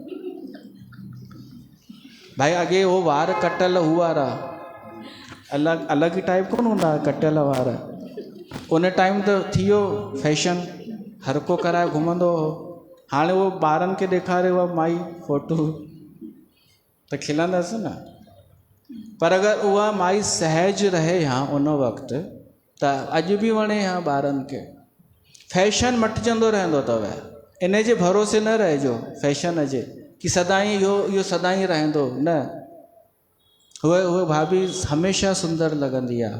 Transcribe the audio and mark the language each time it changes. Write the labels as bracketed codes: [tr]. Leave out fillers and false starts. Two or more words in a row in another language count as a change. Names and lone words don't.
[sd] भाई अॻे हो वार कटल हू वारा अलॻि अलॻि ई टाइप कोन हूंदा कटियल वार, उन टाइम त थी वियो फैशन, हर को कराए घुमंदो हो। हाणे उहो ॿारनि खे ॾेखारे उहा माई फोटू त खिलंदसि न। पर अगरि उहा माई सहज रहे हा उन वक़्तु त अॼु बि वणे हा ॿारनि खे। फैशन मटिजंदो रहंदो अथव, इन जे भरोसे न रहिजो फैशन जे कि सदाईं इहो सदाईं रहंदो न। उहे भाभी हमेशह सुंदर लॻंदी आहे।